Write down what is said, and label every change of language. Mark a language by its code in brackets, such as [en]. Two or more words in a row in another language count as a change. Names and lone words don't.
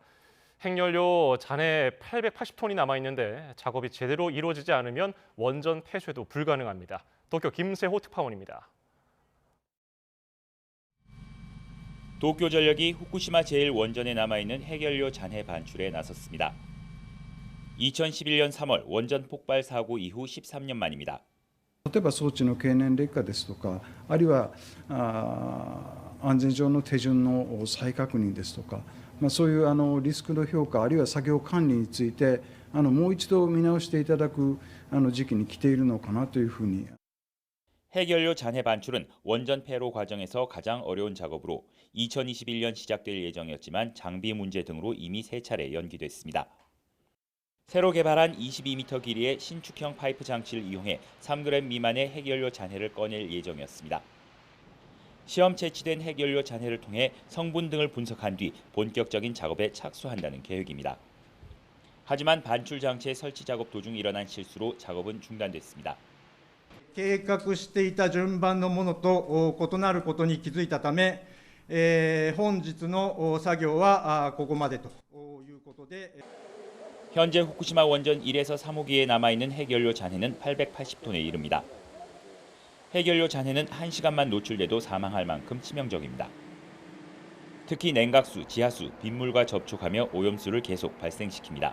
[ko] 핵연료 잔해 880톤이 남아있는데 작업이 제대로 이루어지지 않으면 원전 폐쇄도 불가능합니다. 도쿄 김세호 특파원입니다. 도쿄전력이 후쿠시마 제1원전에 남아있는 핵연료 잔해 반출에 나섰습니다. 2011년 3월 원전 폭발 사고 이후 13년 만입니다. [ja] 例えば装置の経年劣化ですとか、あるいは安全上の手順の再確認ですとか、そういうリスクの評価あるいは作業管理についてもう一度見直していただく時期に来ているのかなというふうに。 [ko] 핵연료 잔해 반출은 원전 폐로 과정에서 가장 어려운 작업으로 2021년 시작될 예정이었지만 장비 문제 등으로 이미 3차례 연기됐습니다. 새로 개발한 22m 길이의 신축형 파이프 장치를 이용해 3g 미만의 핵연료 잔해를 꺼낼 예정이었습니다. 시험 채취된 핵연료 잔해를 통해 성분 등을 분석한 뒤 본격적인 작업에 착수한다는 계획입니다. 하지만 반출 장치의 설치 작업 도중 일어난 실수로 작업은 중단됐습니다. [ja] 計画していた順番のものと異なることに気づいたため、本日の作業はここまでということで。 [ko] 현재 후쿠시마 원전 1에서 3호기에 남아있는 핵연료 잔해는 880톤에 이릅니다. 핵연료 잔해는 1시간만 노출돼도 사망할 만큼 치명적입니다. 특히 냉각수, 지하수, 빗물과 접촉하며 오염수를 계속 발생시킵니다.